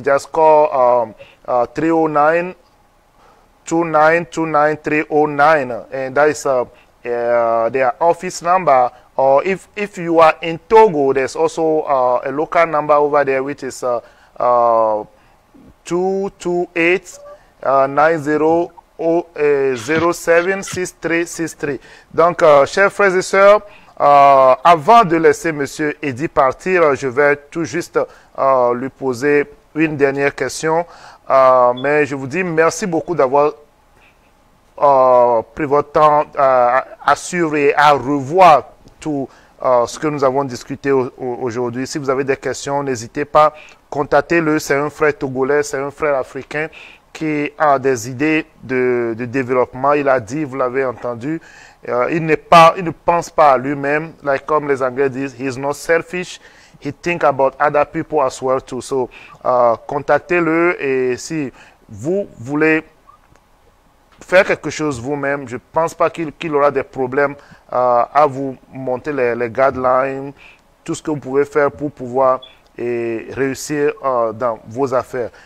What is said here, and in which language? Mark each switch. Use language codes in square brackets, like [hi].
[en] You just call 309 2929309, and that is their office number. Or if you are in Togo, there's also a local number over there, which is 228 90076363. [fr] Donc, chers frères et sœurs, avant de laisser M. Eddie partir, je vais tout juste lui poser une dernière question. Mais je vous dis merci beaucoup d'avoir pris votre temps à suivre et à revoir tout ce que nous avons discuté aujourd'hui. Si vous avez des questions, n'hésitez pas, contactez-le. C'est un frère togolais, c'est un frère africain qui a des idées de développement. Il a dit, vous l'avez entendu, il ne pense pas à lui-même. [en] Like [fr] comme les Anglais disent, [en] he is not selfish. He think about other people as well too. So, [fr] contactez-le, et si vous voulez faire quelque chose vous-même, je ne pense pas qu'il aura des problèmes à vous monter les guidelines, tout ce que vous pouvez faire pour pouvoir réussir dans vos affaires.